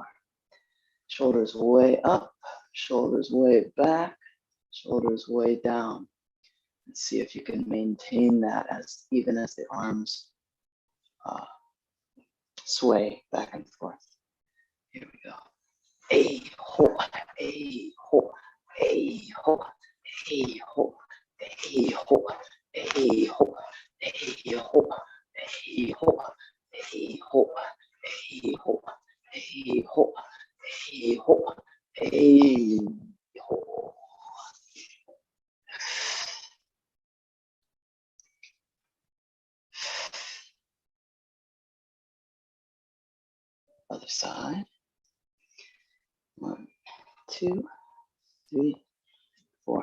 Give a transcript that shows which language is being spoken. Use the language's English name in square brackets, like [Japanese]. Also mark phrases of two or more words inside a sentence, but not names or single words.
[English] Shoulders way up. Shoulders way back. Shoulders way down. Let's see if you can maintain that as even as the arms sway back and forth. Here we go. A ho, a ho, a ho, a ho, a ho, a ho, a ho, a ho, a ho, a ho, a ho, a ho, a ho. Other side. 1, 2, 3, 4.